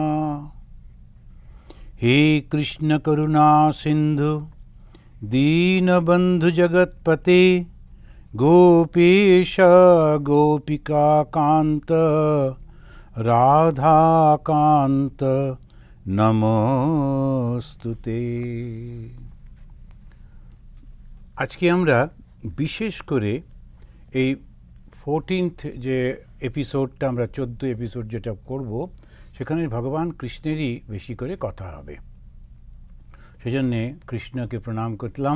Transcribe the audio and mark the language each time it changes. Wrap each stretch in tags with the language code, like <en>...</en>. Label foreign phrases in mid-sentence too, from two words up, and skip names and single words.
<sa>हे कृष्ण करुणा सिंधु दीनबंधु जगतपते गोपेश गोपिका कांत राधा कांत नमोस्तुते।</sa> <bn>আজকে আমরা বিশেষ করে এই 14th যে এপিসোডটা আমরা 14 এপিসোড যেটা করব সেখানে ভগবান কৃষ্ণেরই বেশি করে কথা হবে। সেজন্যে কৃষ্ণকে প্রণাম করলাম।</bn>